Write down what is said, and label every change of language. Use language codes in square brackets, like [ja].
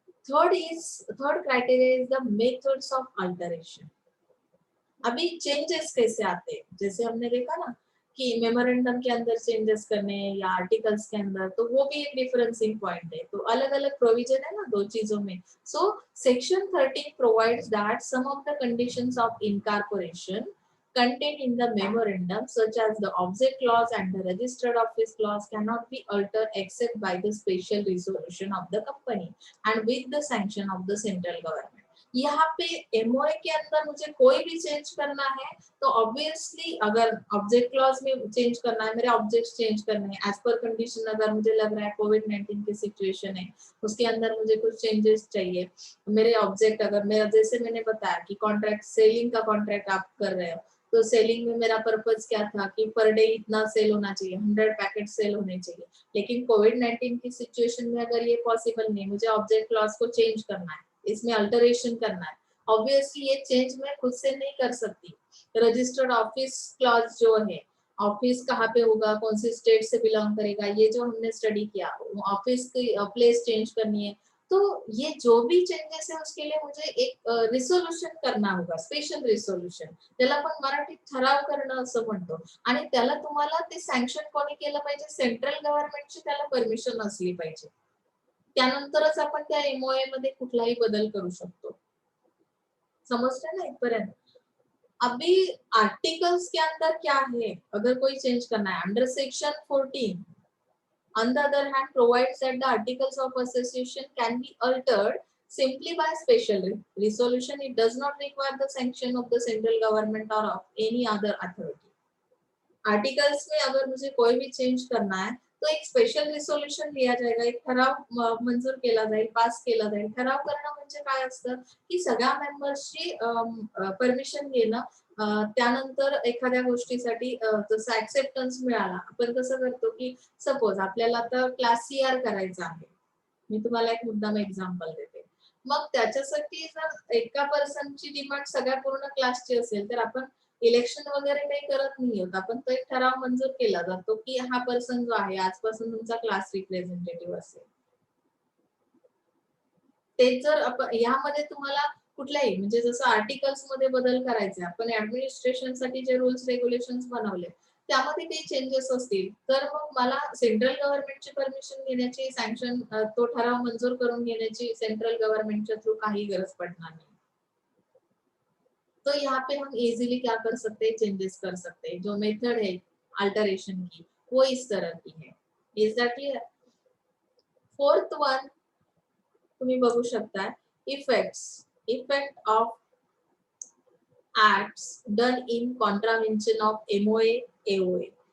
[en] Third criteria is the methods of alteration. [hi] अभी changes कैसे आते हैं, जैसे हमने देखा ना कि मेमोरेंडम के अंदर चेंजेस करने हैं या आर्टिकल्स के अंदर, तो वो भी एक डिफरेंसिंग पॉइंट है। तो अलग अलग प्रोविजन है ना दो चीजों में। So section 13 provides that some of the conditions of incorporation [en] contained in the memorandum, such as the object clause and the registered office clause, cannot be altered except by the special resolution of the company and with the sanction of the central government. [hi] यहाँ पे MOA के अंदर मुझे कोई भी change करना है तो ऑब्वियसली अगर ऑब्जेक्ट क्लॉज में चेंज करना है, मेरे ऑब्जेक्ट्स चेंज करने हैं एज पर कंडीशन, अगर मुझे लग रहा है कोविड-19 की सिचुएशन है उसके अंदर मुझे कुछ चेंजेस चाहिए, मेरे ऑब्जेक्ट अगर मेरा जैसे मैंने बताया कि कॉन्ट्रैक्ट सेलिंग का कॉन्ट्रैक्ट आप कर रहे हो तो सेलिंग में मेरा पर्पस क्या था कि पर डे इतना सेल होना चाहिए, 100 पैकेट सेल होने चाहिए। लेकिन कोविड-19 की सिचुएशन में अगर ये पॉसिबल नहीं, मुझे ऑब्जेक्ट क्लॉज को चेंज करना है, इसमें अल्टरेशन करना है, ऑब्वियसली ये चेंज मैं खुद से नहीं कर सकती। रजिस्टर्ड ऑफिस क्लॉज जो है, ऑफिस कहाँ पे होगा, कौन सी स्टेट से बिलोंग करेगा, ये जो हमने स्टडी किया, ऑफिस की प्लेस चेंज करनी है, तो ये जो भी चेंजेस है उसके लिए मुझे एक रिसोल्युशन करना होगा, स्पेशल रिसोल्युशन, [mr] त्याला आपण मराठीत ठराव करणं असं म्हणतो। आणि त्याला तुम्हाला ते सँक्शन कोणी केलं पाहिजे, सेंट्रल गव्हर्नमेंटची त्याला परमिशन असली पाहिजे, त्यानंतरच आपण त्या एमओए मध्ये कुठलाही बदल करू शकतो। समजतं ना इथपर्यंत? [hi] अभी आर्टिकल्स के अंदर क्या है, अगर कोई चेंज करना है under section 14, [en] on the other hand, provides that the articles of association can be altered simply by special resolution. It does not require the sanction of the central government or of any other authority. [hi] Articles में अगर मुझे कोई भी change करना है तो एक special रिसोल्युशन लिया जाएगा, [mr] एक ठराव मंजूर केला जाईल, [hi] पास केला जाईल। [mr] ठराव करणं म्हणजे काय असतं की सगळ्या मेंबर्सची परमिशन घेणं, त्यानंतर एखाद्या गोष्टीसाठी जसं ऍक्सेप्टन्स मिळाला, आपण कसं करतो की सपोज आपल्याला आता क्लास सीआर करायचा आहे, मी तुम्हाला एक मुद्दाम एक्झाम्पल देते, मग त्याच्यासाठी जर एका पर्सनची डिमांड सगळ्या पूर्ण क्लासची असेल तर आपण इलेक्शन वगैरे काही करत नाही आहोत, आपण तो एक ठराव मंजूर केला जातो की हा पर्सन जो आहे आजपासून तुमचा क्लास रिप्रेझेंटेटिव्ह असेल। ते जर आपण यामध्ये तुम्हाला कुठल्याही म्हणजे जसं आर्टिकल्स मध्ये बदल करायचे, आपण ऍडमिनिस्ट्रेशन साठी जे रूल्स रेग्युलेशन्स बनवले त्यामध्ये काही चेंजेस असतील तर मग मला सेंट्रल गव्हर्नमेंटची परमिशन घेण्याची, सँक्शन तो ठराव मंजूर करून घेण्याची सेंट्रल गव्हर्नमेंटच्या थ्रू काही गरज पडणार नाही। [hi] तो यहाँ पे हम इजीली क्या कर सकते हैं, चेंजेस कर सकते हैं। जो मेथड है अल्टरेशन की वो इस तरह की है। [en] Is that clear? Fourth one [mr] तुम्ही बघू शकता, [en] Effect of acts done in contravention of MOA AOA.